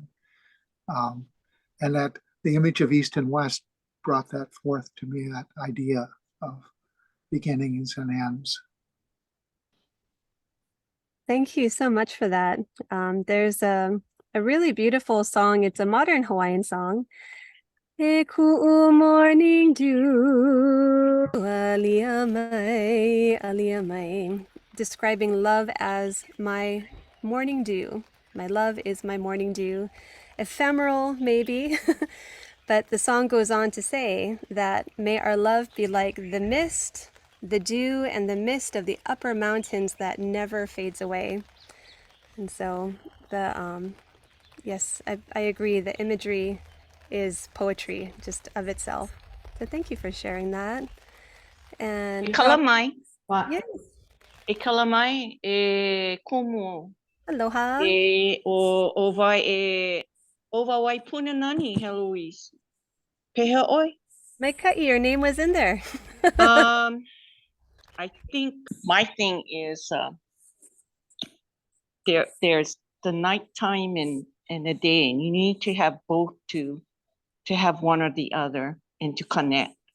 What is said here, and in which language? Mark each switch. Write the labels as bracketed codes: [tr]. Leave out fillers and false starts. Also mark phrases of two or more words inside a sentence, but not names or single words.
[en] And that the image of East and West brought that forth to me, that idea of beginnings and ends. Thank you so much for that. There's a really beautiful song. It's a modern Hawaiian song. [haw] E ku'u [en] morning dew, [haw] alia mai, [en] describing love as my morning dew. My love is my morning dew. Ephemeral, maybe, but the song goes on to say that may our love be like the mist the dew and the mist of the upper mountains that never fades away. And so yes, I agree. The imagery is poetry just of itself. So thank you for sharing that. And Kalamai, yes, [haw] kalamai, kumu, aloha. o vai punanani, Heloise. Pehe oi. [en] My Ka'i, your name was in there. I think my thing is there's the nighttime and the day, and you need to have both to have one or the other and to connect.